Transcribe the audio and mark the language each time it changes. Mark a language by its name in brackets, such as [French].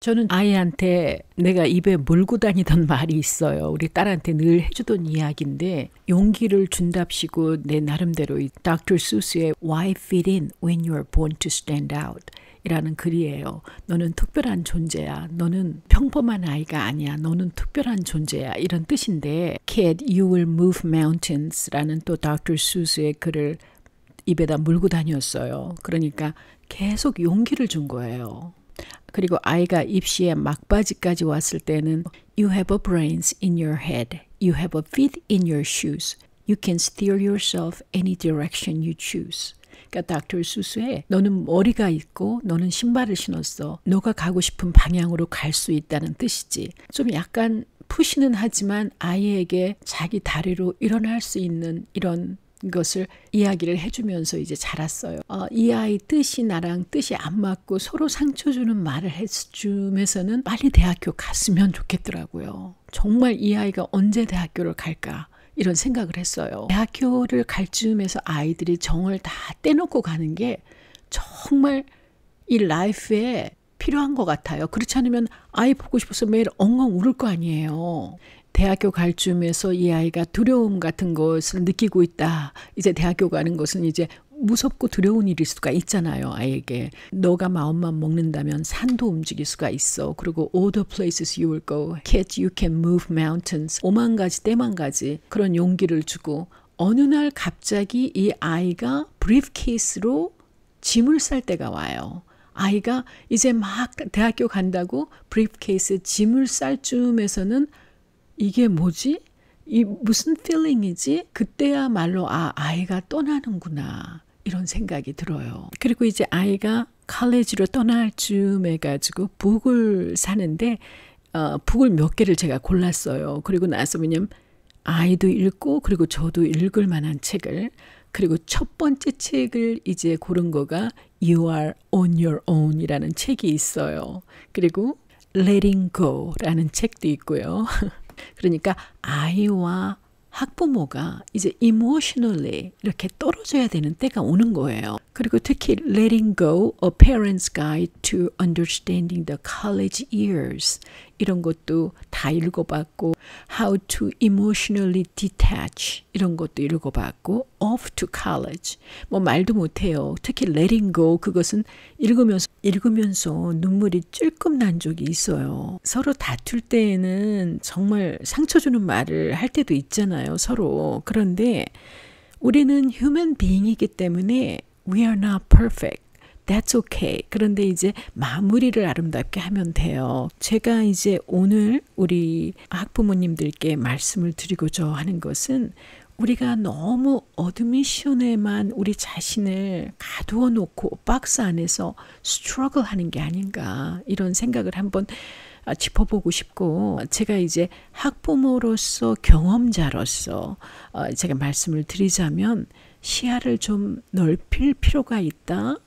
[Korean] 저는 아이한테 내가 입에 물고 다니던 말이 있어요. 우리 딸한테 늘 해주던 이야기인데 용기를 준답시고 내 나름대로 이 Dr. Seuss의 Why Fit In When You're Born to Stand Out 이라는 글이에요. 너는 특별한 존재야. 너는 평범한 아이가 아니야. 너는 특별한 존재야. 이런 뜻인데 Kid, You Will Move Mountains 라는 또 Dr. Seuss의 글을 입에다 물고 다녔어요. 그러니까 계속 용기를 준 거예요. 그리고 아이가 입시에 막바지까지 왔을 때는 [English] You have a brains in your head. You have a feet in your shoes. You can steer yourself any direction you choose. [Korean] 그러니까 Dr. Seuss의 너는 머리가 있고 너는 신발을 신었어. 너가 가고 싶은 방향으로 갈 수 있다는 뜻이지. 좀 약간 푸시는 하지만 아이에게 자기 다리로 일어날 수 있는 이런 것을 이야기를 해주면서 이제 자랐어요. 이 아이 뜻이 나랑 뜻이 안 맞고 서로 상처 주는 말을 해주면서는 빨리 대학교 갔으면 좋겠더라고요. 정말 이 아이가 언제 대학교를 갈까 이런 생각을 했어요. 대학교를 갈 즈음에서 아이들이 정을 다 떼놓고 가는 게 정말 이 라이프에 필요한 것 같아요. 그렇지 않으면 아이 보고 싶어서 매일 엉엉 울을 거 아니에요. 대학교 갈 즈음에서 이 아이가 두려움 같은 것을 느끼고 있다. 이제 대학교 가는 것은 이제 무섭고 두려운 일일 수가 있잖아요. 아이에게. 너가 마음만 먹는다면 산도 움직일 수가 있어. 그리고 [English] all the places you will go. Kid, you can move mountains. [Korean] 오만 가지 때만 가지 그런 용기를 주고 어느 날 갑자기 이 아이가 브리프케이스로 짐을 쌀 때가 와요. 아이가 이제 막 대학교 간다고 브리프케이스 짐을 쌀 즈음에서는 이게 뭐지? 이 무슨 필링이지? 그때야말로 아이가 떠나는구나 이런 생각이 들어요. 그리고 이제 아이가 칼리지로 떠날 즈음에 가지고 북을 사는데 북을 몇 개를 제가 골랐어요. 그리고 나서 왜냐면 아이도 읽고 그리고 저도 읽을 만한 책을 그리고 첫 번째 책을 이제 고른 거가 You Are On Your Own 이라는 책이 있어요. 그리고 Letting Go 라는 책도 있고요. 그러니까 아이와 학부모가 이제 emotionally 이렇게 떨어져야 되는 때가 오는 거예요. 그리고 특히 Letting Go, A Parent's Guide to Understanding the College Years 이런 것도 다 읽어봤고 How to Emotionally Detach 이런 것도 읽어봤고 Off to College 뭐 말도 못해요. 특히 Letting Go 그것은 읽으면서 눈물이 찔끔 난 적이 있어요. 서로 다툴 때에는 정말 상처 주는 말을 할 때도 있잖아요. 서로. 그런데 우리는 human being이기 때문에 [English] We are not perfect. That's okay. [Korean] 그런데 이제 마무리를 아름답게 하면 돼요. 제가 이제 오늘 우리 학부모님들께 말씀을 드리고자 하는 것은 우리가 너무 어드미션에만 우리 자신을 가두어 놓고 박스 안에서 스트러글 하는 게 아닌가 이런 생각을 한번 짚어보고 싶고 제가 이제 학부모로서 경험자로서 제가 말씀을 드리자면 시야를 좀 넓힐 필요가 있다.